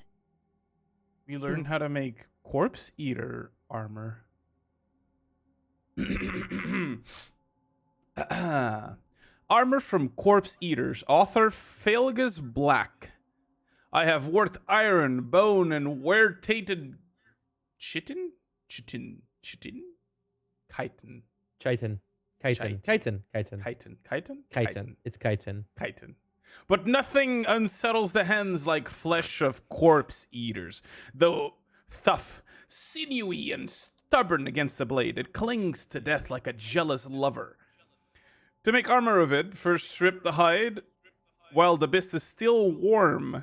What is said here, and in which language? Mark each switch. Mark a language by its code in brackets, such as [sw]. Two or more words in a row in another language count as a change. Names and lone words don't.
[en] We learned how to make corpse eater armor. Armor from corpse eaters. Author Felgus Black. I have worked iron, bone, and wear-tated chitin? Chitin? Chitin? Chitin. Chitin. Chitin. Chitin. Chitin. Chitin. Chitin? Chitin. It's chitin. Chitin. But nothing unsettles the hands like flesh of corpse eaters. Though tough, sinewy, and stubborn against the blade, it clings to death like a jealous lover. To make armor of it, first strip the hide while the beast is still warm.